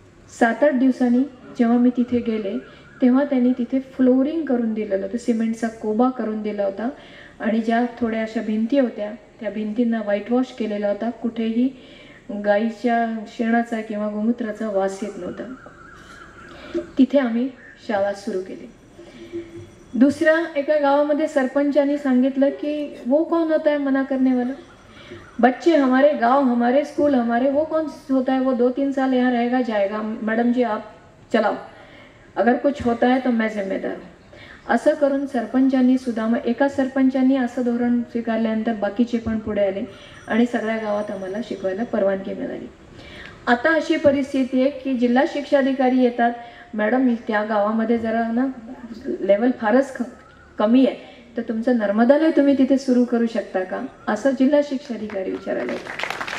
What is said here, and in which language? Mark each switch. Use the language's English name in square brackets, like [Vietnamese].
[Marathi] 7-8 दिवसांनी जेव्हा मी तिथे गेले तेव्हा त्यांनी तिथे फ्लोरिंग करून दिलेलं होतं, सिमेंटचा कोबा करून दिला होता आणि ज्या थोड्या अशा भिंती होत्या त्या भिंतींना व्हाईट वॉश केलेला होता. कुठेही गाईच्या शेणाचा किंवा गोमूत्राचा वास येत नव्हता. तिथे आम्ही शाळा सुरू केली. दुसऱ्या एका गावामध्ये सरपंचानी सांगितलं की [Hindi] वो कौन होता है मना करने वाला, बच्चे हमारे, गांव हमारे, स्कूल हमारे, वो कौन होता है, वो 2-3 साल यहाँ रहेगा जाएगा, मैडम जी आप चलाओ, अगर कुछ होता है तो मैं जिम्मेदार हूँ. [Marathi] असं करून सरपंचांनी सुद्धा, मग एका सरपंचांनी असं धोरण स्वीकारल्यानंतर बाकीचे पण पुढे आले आणि सगळ्या गावात आम्हाला शिकवायला परवानगी मिळाली. आता अशी परिस्थिती आहे की जिल्हा शिक्षाधिकारी येतात, मॅडम त्या गावामध्ये जरा ना लेवल फारच कमी आहे, तर तुमचं नर्मदालय तुम्ही तिथे सुरू करू शकता का, असं जिल्हा शिक्षाधिकारी विचारायला येतात.